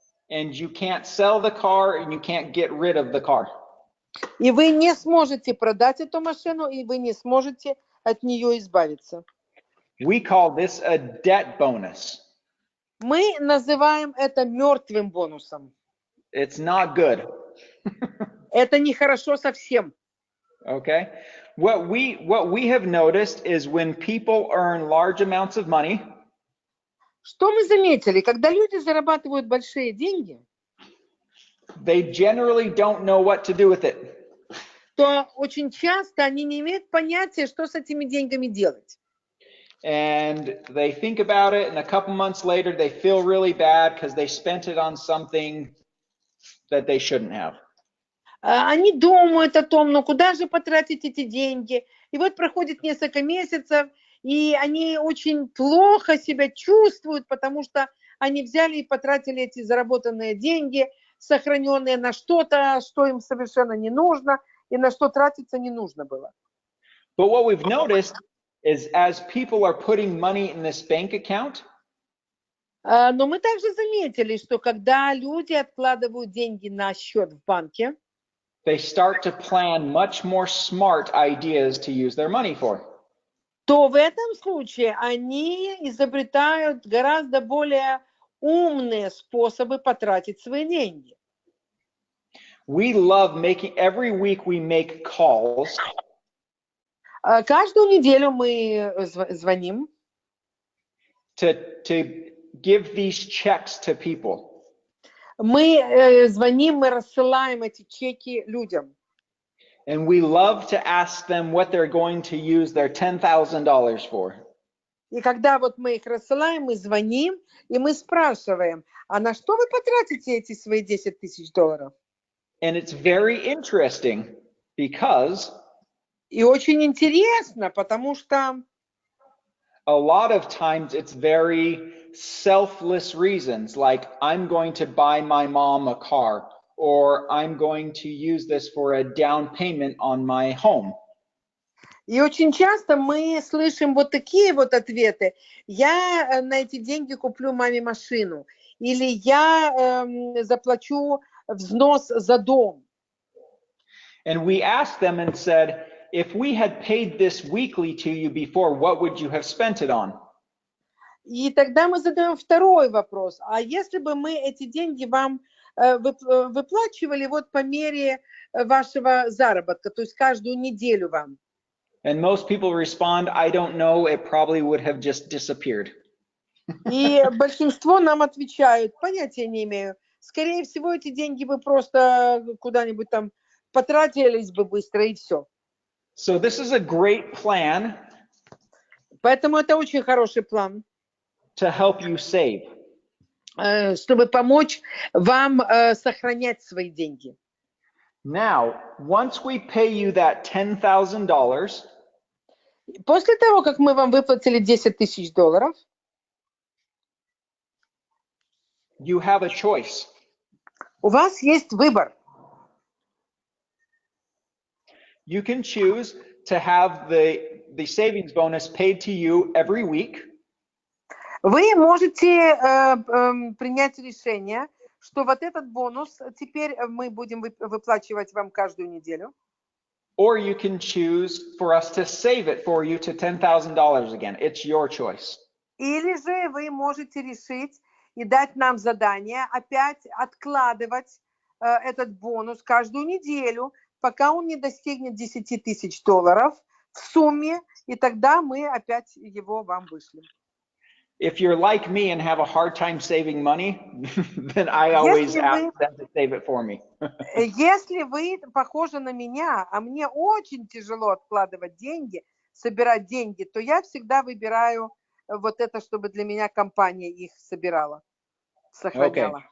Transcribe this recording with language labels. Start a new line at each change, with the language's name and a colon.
English: And you can't sell the car and you can't get rid of the car.
Russian: И вы не сможете продать эту машину, и вы не сможете от нее избавиться.
English: We call this a debt bonus.
Russian: Мы называем это мертвым бонусом.
English: It's not good.
Russian: Это нехорошо совсем.
English: Okay? What we have noticed is when people earn large amounts of money,
Russian: Что мы заметили? Когда люди зарабатывают большие деньги,
English: they generally don't know what to do with it.
Russian: то очень часто они не имеют понятия, что с этими деньгами делать.
English: And they think about it, and a couple months later, they feel really bad because they spent it on something that they shouldn't have.
Russian: Они думают о том, ну куда же потратить эти деньги. И вот проходит несколько месяцев, и они очень плохо себя чувствуют, потому что они взяли и потратили эти заработанные деньги, сохраненные на что-то, что им совершенно не нужно, и на что тратиться не нужно было.
English: But what we've noticed is as people are putting money in this bank account,
Russian: Но мы также заметили, что когда люди откладывают деньги на счет в банке,
English: they start to plan much more smart ideas to use their money for.
Russian: то в этом случае они изобретают гораздо более умные способы потратить свои деньги.
English: We love making, every week we make calls
Russian: Каждую неделю мы звоним,
English: to give these checks to people.
Russian: мы звоним, мы рассылаем эти чеки людям.
English: And we love to ask them what they're going to use their $10,000 for.
Russian: И когда вот мы их рассылаем, мы звоним, и мы спрашиваем, а на что вы потратите эти свои $10 000?
English: And it's very interesting because
Russian: И очень интересно, потому что
English: a lot of times it's very selfless reasons, like I'm going to buy my mom a car, or I'm going to use this for a down payment on my home.
Russian: И очень часто мы слышим вот такие вот ответы. Я на эти деньги куплю маме машину. Или я заплачу взнос за дом.
English: And we asked them and said, if we had paid this weekly to you before, what would you have spent it on?
Russian: И тогда мы задаем второй вопрос. А если бы мы эти деньги вам выплачивали вот по мере вашего заработка, то есть каждую неделю вам?
English: And most people respond, I don't know, it probably would have just disappeared.
Russian: И большинство нам отвечают, понятия не имею. Скорее всего, эти деньги бы просто куда-нибудь там потратились бы быстро, и все.
English: So this is a great plan
Russian: Поэтому это очень хороший план,
English: to help you save.
Russian: чтобы помочь вам сохранять свои деньги.
English: Now, once we pay you that $10,000,
Russian: После того, как мы вам выплатили $10 000,
English: you have a choice.
Russian: у вас есть выбор.
English: You can choose to have the savings bonus paid to you every week,
Russian: Вы можете принять решение, что вот этот бонус теперь мы будем выплачивать вам каждую неделю.
English: or you can choose for us to save it for you to $10,000 again. It's your choice.
Russian: Или же вы можете решить и дать нам задание опять откладывать этот бонус каждую неделю, пока он не достигнет $10 тысяч в сумме, и тогда мы опять его вам вышлем.
English: If you're like me and have a hard time saving money, then I always ask them to save it for me.
Russian: Если вы похожи на меня, а мне очень тяжело откладывать деньги, собирать деньги, то я всегда выбираю вот это, чтобы для меня компания их собирала, сохраняла.